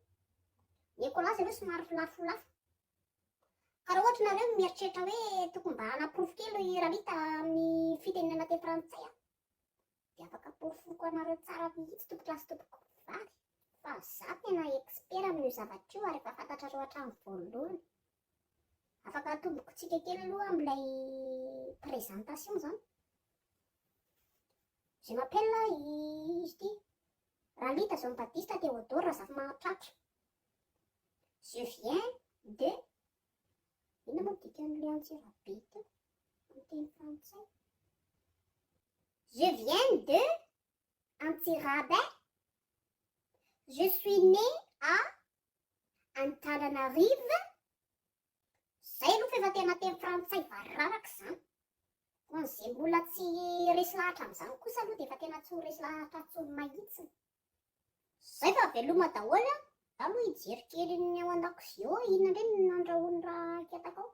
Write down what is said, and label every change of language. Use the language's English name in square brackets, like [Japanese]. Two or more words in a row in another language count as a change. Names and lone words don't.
[Malagasy] Ny ekolazy aloha somary lafolafo. Ka raha ohatra nareo mieritreritra hoe tokony mba hanaporofo kely Ralita amin'ny fitenenana teny frantsay a, dia afaka porofoko anareo tsara mihitsy topo-kilasy topoko vavy. Fa za tena expert amin'io zavatra io ary efa fantatrareo hatramin'ny voalohany. Afaka atomboko tsika kely aloha amin'ilay présentation zany. [French] Je m'appelle [Malagasy] izy ity [French] Ralita Jean-Baptiste Théodore Razafy-Mahatratra. Je viens de... [Malagasy] Inona moa dikan'ilay Antsirabe teo amin'ny teny frantsay? [French] Je viens de Antsirabe. Je suis née à Antananarive. [Malagasy] Zay aloha fa efa tena teny frantsay vararaka izany. Ho an'izay mbola tsy resy lahatra amin'izany kosa aloha dia efa tena tsy ho resy lahatra intsony mahitsiny. Zay fa veloma daholo a. Aloha hijery kely ny ao an-dakozia ao inona indray no nandrahoany raha ketaka ao.